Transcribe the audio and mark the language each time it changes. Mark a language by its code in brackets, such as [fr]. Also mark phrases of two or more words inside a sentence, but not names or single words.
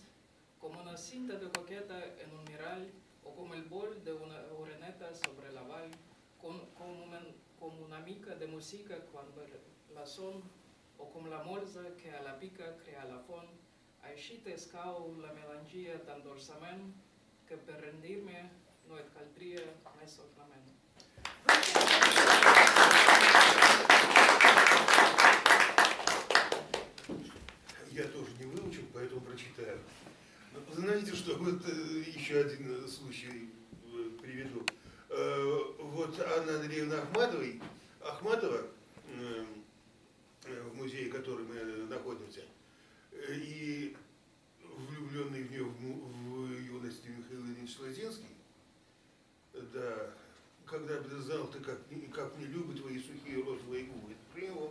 [ca] com una cinta de coqueta en un mirall, o com el vol d'una oreneta sobre la vall, com una mica de música quan ve la son, o com la morsa que a la pica crea la font, així t'escau la melangia tan dolçament que per rendir-me no et caldria més ornament. [ru] Я тоже не выучил, поэтому прочитаю. Знаете что, вот еще один случай приведу. Вот Анна Андреевна Ахматова, в музее, в котором мы находимся, и влюбленный в нее в юности Михаил Ильич Лозинский, да, когда бы ты знал, ты как не любят твои сухие розовые губы, это про него.